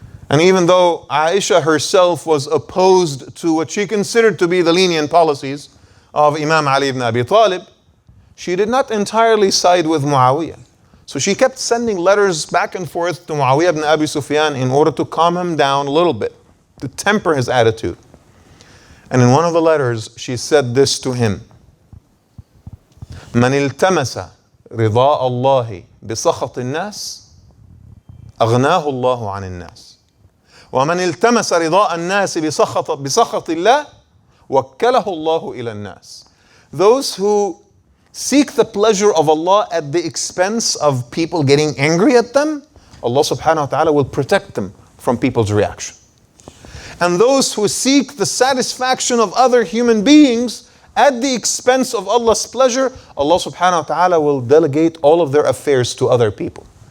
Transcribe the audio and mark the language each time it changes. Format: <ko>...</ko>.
<en>And even though Aisha herself was opposed to what she considered to be the lenient policies of Imam Ali ibn Abi Talib, she did not entirely side with Muawiyah. So she kept sending letters back and forth to Muawiyah ibn Abi Sufyan in order to calm him down a little bit, to temper his attitude. And in one of the letters, she said this to him:</en> <ar>من التمس رضاء الله بسخط الناس أغناه الله عن الناس ومن التمس رضاء الناس بسخط الله وكله الله إلى الناس.</ar> <en>Those who seek the pleasure of Allah at the expense of people getting angry at them, Allah subhanahu wa ta'ala will protect them from people's reaction. And those who seek the satisfaction of other human beings at the expense of Allah's pleasure, Allah subhanahu wa ta'ala will delegate all of their affairs to other people.</en>